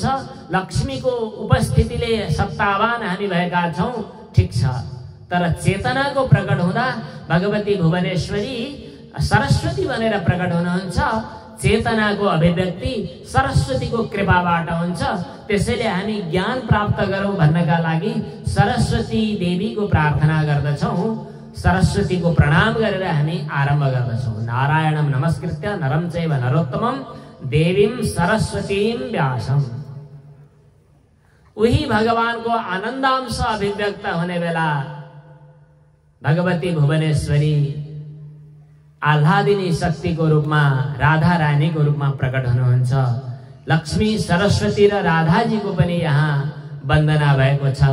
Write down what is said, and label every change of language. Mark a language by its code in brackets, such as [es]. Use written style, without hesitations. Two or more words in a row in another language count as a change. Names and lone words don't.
[ne] लक्ष्मीको उपस्थितिले सत्तावान हामी भएका छौं, ठिक छ, तर चेतनाको प्रकट हुँदा भगवती भुवनेश्वरी सरस्वती बनेर प्रकट हुनुहुन्छ। चेतनाको अभिव्यक्ति सरस्वतीको कृपाबाट हुन्छ। त्यसैले हामी ज्ञान प्राप्त गरौं भन्नका लागि सरस्वती देवीको प्रार्थना गर्दछौं, सरस्वतीको प्रणाम गरेर हामी आरम्भ गर्दछौं। [sa] नारायणं नमस्कृत्य नरं चैव नरोत्तमं देवीं सरस्वतीं व्यासम्। [ne] उही भगवानको आनन्दांश अभिव्यक्त हुने बेला भगवती भुवनेश्वरी आह्लादिनी शक्तिको रूपमा, राधा रानीको रूपमा प्रकट हुनुहुन्छ। लक्ष्मी, सरस्वती र राधाजीको पनि यहाँ वन्दना भएको छ।